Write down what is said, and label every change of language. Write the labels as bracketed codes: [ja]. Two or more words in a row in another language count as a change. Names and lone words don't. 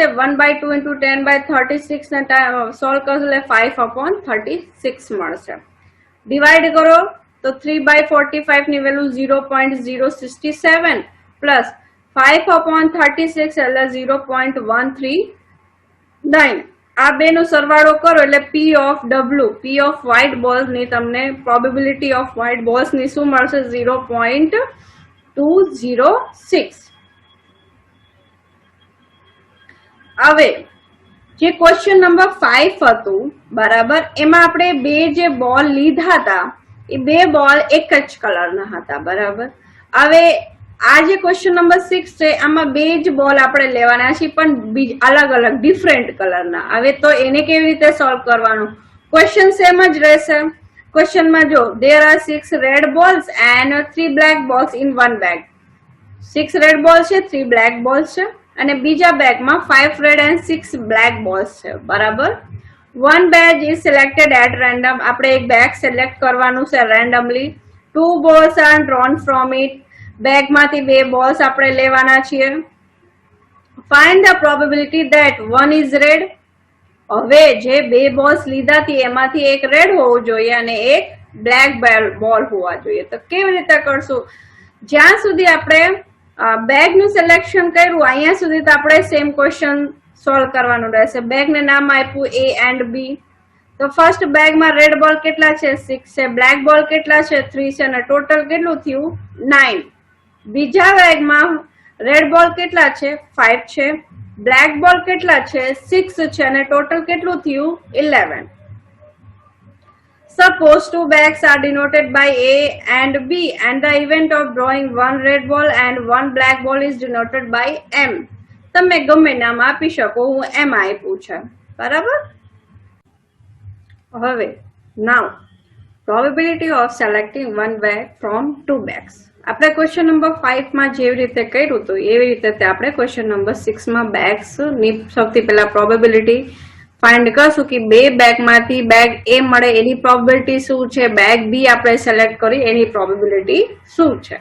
[gu] 1/2 into 10/36 ને સોલ્વ કરશો એટલે 5/36 મળશે. ડિવાઈડ કરો તો 3/45 ની વેલ્યુ 0.067 પ્લસ 5/36 એટલે 0.139. આ બેનો સરવાળો કરો એટલે [en] P of W, P of white balls [gu] ની તમને [en] probability of white balls [gu] ની શું મળશે? 0.206. હવે જે [en] question number [gu] 5 હતું, બરાબર, એમાં આપણે 2 જે બોલ લીધા હતા એ 2 બોલ એક જ કલરના હતા, બરાબર? હવે આ જે [en] question number [gu] 6 છે આમાં 2 જ બોલ આપણે લેવાના છે પણ અલગ અલગ [en] different colour. [gu] હવે તો એને કેવી રીતે સોલ્વ કરવાનું? [en] question same [gu] જ રહેશે. ક્વેશ્ચનમાં જો [en] there are 6 red balls and 3 black balls in one bag. [gu] 6 [en] red ball [gu] છે, 3 [en] black ball [gu] છે અને બીજા [en] bag 5 red and 6 black balls [gu] છે. [en] બરાબર. one bag is selected at random. [gu] આપણે એક [en] bag select [gu] કરવાનું છે રેન્ડમલી. [en] 2 balls are drawn from it. [gu] બેગમાંથી 2 બોલ્સ આપણે લેવાના છીએ. [en] Find the probability that one is red. [gu] હવે જે 2 બોલ્સ લીધા હતી એમાંથી એક રેડ હોવું જોઈએ અને એક [en] black ball [gu] હોવા જોઈએ. તો કેવી રીતે કરશું? જ્યાં સુધી આપણે બેગનું સિલેક્શન કર્યું અહીંયા સુધી તો આપણે [en] same question [gu] સોલ્વ કરવાનું રહેશે. બેગને નામ આપ્યું A એન્ડ B. તો [en] first bag red ball [gu] કેટલા છે? 6 છે. [en] black ball [gu] કેટલા છે? 3 છે અને ટોટલ કેટલું થયું? 9. બીજા [en] bag red ball [gu] કેટલા છે? 5 છે. [en] black ball [gu] કેટલા છે? 6 છે અને ટોટલ કેટલું થયું? 11. [en] Suppose 2 bags are denoted by A and B and the event of drawing one red ball and one black ball is denoted by M. [gu] તમે ગમે નામ આપી શકો. હું M આપ્યું છે. બરાબર. [en] હવે now probability of selecting one bag from 2 bags. [gu] આપણે [en] question number [gu] 5 માં જેવી રીતે કર્યું હતું એવી રીતે આપણે [en] question number [gu] 6 માં બેગ્સ ની સૌથી પહેલા [en] probability find [gu] કરશું કે 2 બેગમાંથી બેગ A મળે એની પ્રોબેબિલિટી શું છે, બેગ B આપણે સિલેક્ટ કરી એની પ્રોબેબિલિટી શું છે.